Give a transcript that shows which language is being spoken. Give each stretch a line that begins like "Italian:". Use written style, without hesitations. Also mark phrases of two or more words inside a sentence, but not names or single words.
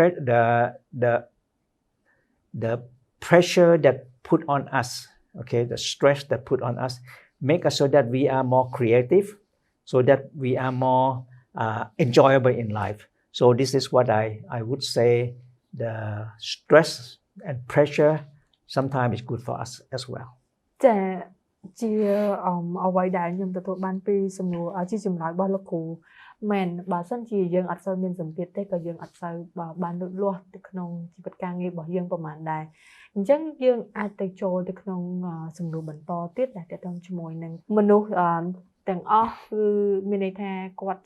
English: the pressure that put on us okay the stress that put on us make us so that we are more creative so that we are more enjoyable in life so this is what I would say the stress and pressure sometimes is good for us as well
Khmer: ចាជាអ្វីដែលខ្ញុំទទួលបានពីសំណួរជាចម្លើយរបស់លោកគ្រូមែនបើសិនជាយើងអត់សូវមានសម្ពាធទេក៏យើងអត់សូវបានលូតលាស់ទៅក្នុងជីវិតការងាររបស់យើងប្រ ហែលដែរអញ្ចឹងយើងអាចទៅចូលទៅក្នុងសំណួរបន្តទៀតដែលទាក់ទងជាមួយនឹងមនុស្សទាំងអស់គឺមានន័យថាគាត់ច